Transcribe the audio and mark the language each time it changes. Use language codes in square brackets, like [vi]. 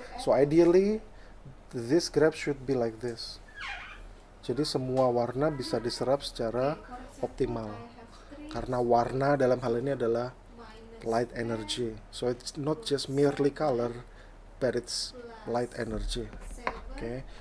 [en] So ideally, this graph should be like this. [id] Jadi semua warna bisa diserap secara optimal. Karena warna dalam hal ini adalah light energy. [en] So it's not just merely color, but it's light energy. Okay.